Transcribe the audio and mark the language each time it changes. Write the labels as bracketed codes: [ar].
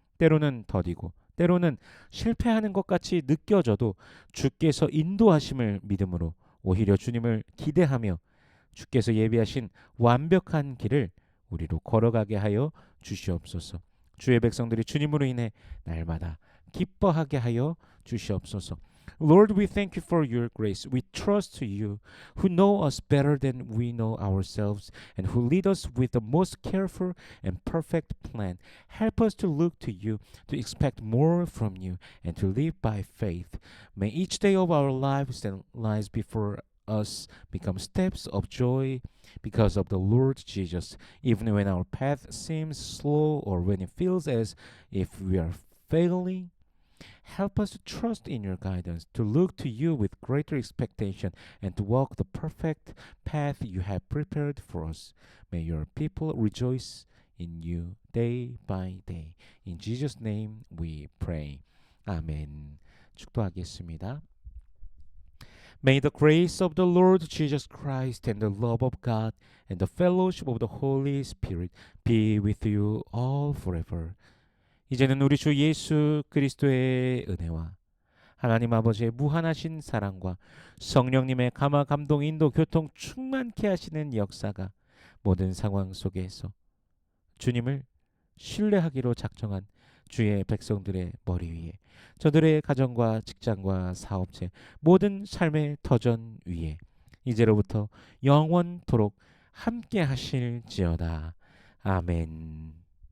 [ko] 때로는 더디고 때로는 실패하는 것 같이 느껴져도 주께서 인도하심을 믿음으로 오히려 주님을 기대하며 주께서 예비하신 완벽한 길을 우리로 걸어가게 하여 주시옵소서. 주의 백성들이 주님으로 인해 날마다 기뻐하게 하여 주시옵소서. [en] Lord, we thank you for your grace. We trust you, who know us better than we know ourselves, and who lead us with the most careful and perfect plan. Help us to look to you, to expect more from you, and to live by faith. May each day of our lives that lies before us become steps of joy because of the Lord Jesus, even when our path seems slow or when it feels as if we are failing. Help us to trust in your guidance, to look to you with greater expectation, and to walk the perfect path you have prepared for us. May your people rejoice in you day by day. In Jesus' name we pray. 아멘. [ko] 축도하겠습니다. [en] May the grace of the Lord Jesus Christ and the love of God and the fellowship of the Holy Spirit be with you all forever. [ko] 이제는 우리 주 예수 그리스도의 은혜와 하나님 아버지의 무한하신 사랑과 성령님의 감화 감동 인도 교통 충만케 하시는 역사가 모든 상황 속에서 주님을 신뢰하기로 작정한 주의 백성들의 머리 위에 저들의 가정과 직장과 사업체 모든 삶의 터전 위에 이제로부터 영원토록 함께 하실지어다. 아멘.